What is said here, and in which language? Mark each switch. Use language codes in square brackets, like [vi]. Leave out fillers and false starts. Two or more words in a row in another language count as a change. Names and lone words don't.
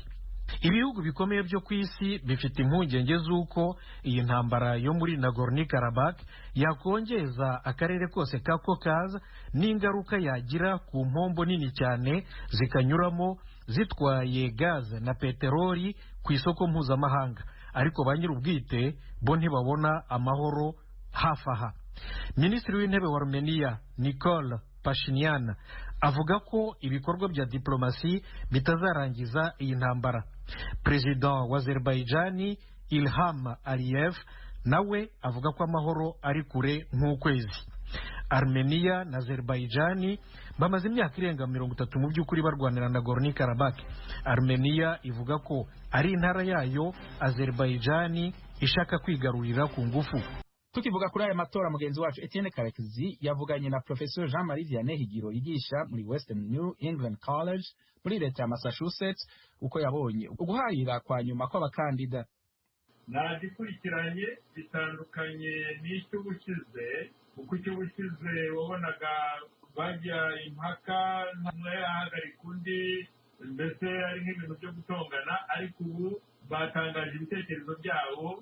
[rw] Ibihugu bikomeye byo ku isi bifite impungenge z'uko iyi ntambara yo muri Nagorno-Karabakh yakongeza akarere kose ka Caucase n'ingaruka yagira ku mpombo nini cyane zikanyuramo zitwaye gaz na peteroli ku isoko mpuzamahanga, ariko ba nyir'ubwite bo ntibabona amahoro hafi aha. Minisitiri w'intebe wa Armenia Nikol Pashinyan avuga ko ibikorwa bya diplomasi bitazarangiza iyi ntambara. Perezida wa Azerbaijan Ilham Aliyev nawe avuga ko amahoro ari kure nk'ukwezi. Armenia na Azerbaijan bamaze imyaka irenga 30 mu by'ukuri barwanira Nagorno-Karabakh. Armenia ivuga ko ari intara yayo, Azerbaijan ishaka kwigarurira ku ngufu. Tukivuga kuri aya matora, mugenzi wacu Etienne Karekezi yavuganye na Professor Jean-Marie Vianney Higiro yigisha muri Western New England College muri leta ya Massachusetts uko yabonye uguharira kwa nyuma kw'abakandida. Nagikurikiranye bitandukanye n'icy'ubushize, kuko icy'ubushize wabonaga bajya impaka ntamwe yahagarika undi, mbese ari nk'ibintu byo gutongana, ariko ubu batangaje ibitekerezo byabo.